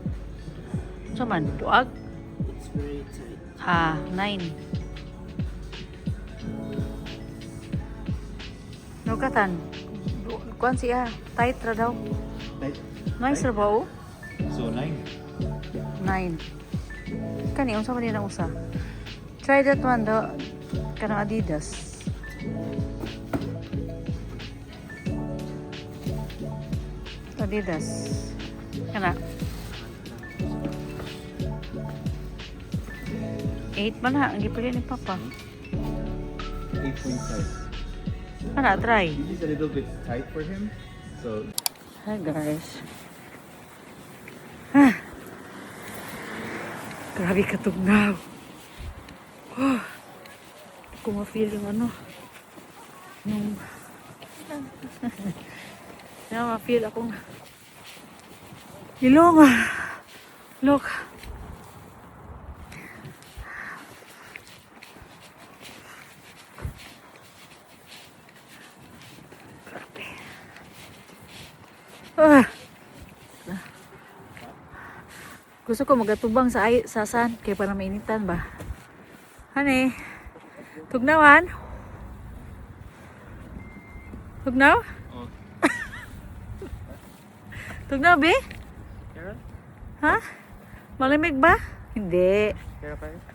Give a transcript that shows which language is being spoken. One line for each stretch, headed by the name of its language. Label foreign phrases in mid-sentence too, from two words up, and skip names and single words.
Cebuano: Saman, duag? 9. Nukatan. Kuan siya, tight ra daw. Tight. Nice ra ba oh? So 9. 9. Kani, unsa man din ang usa?
English: Try that one, do.
Cebuano: Kanang Adidas. Adidas. Kana. 8 man ha, ang gipili ni Papa. 8.5. Kana, try.
English: This is a little bit tight for him.
Cebuano: So Hi guys. Grabe katugnaw.
Filipino: Ako ma-feel yung ano.
Cebuano: Yung ma-feel akong ilong. Look. Gusto ko magatubang sa sasan kay para mainitan ba. Honey, tugnawan? Tugnaw? Oh. Tugnaw, be? Kara?
Filipino: Ha? Malamig ba? Hindi.
Cebuano: Kara pa rin?